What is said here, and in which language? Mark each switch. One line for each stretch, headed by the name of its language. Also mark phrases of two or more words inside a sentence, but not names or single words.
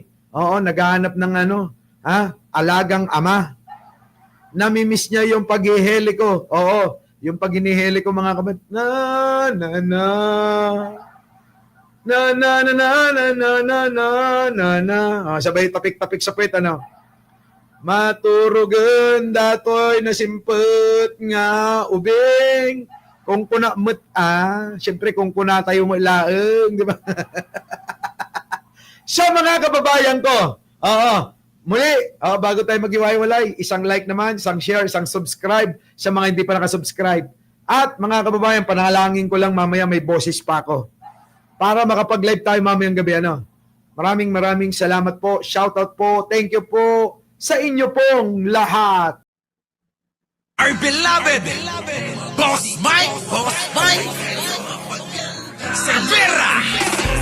Filipino: Naghahanap ng alagang ama. Namimiss niya yung paghiheli ko. Yung pag hiniheli ko mga kabat. Sabay tapik-tapik sa puwet,
Iloko: Maturugan datoy na simpet nga ubing. Kung kuna met siyempre kung kuna tayo mo laeng, di ba?
Filipino: So mga kababayan ko, muli, bago tayo maghiwa-hiwalay, isang like naman, isang share, isang subscribe sa mga hindi pa nakasubscribe. At mga kababayan, panalangin ko lang mamaya may boses pa ako. Para makapag-live tayo mamayang gabi, Maraming salamat po, shoutout po,
English: thank you
Filipino: po sa inyo pong lahat.
English: Our beloved Boss Mike Cervera.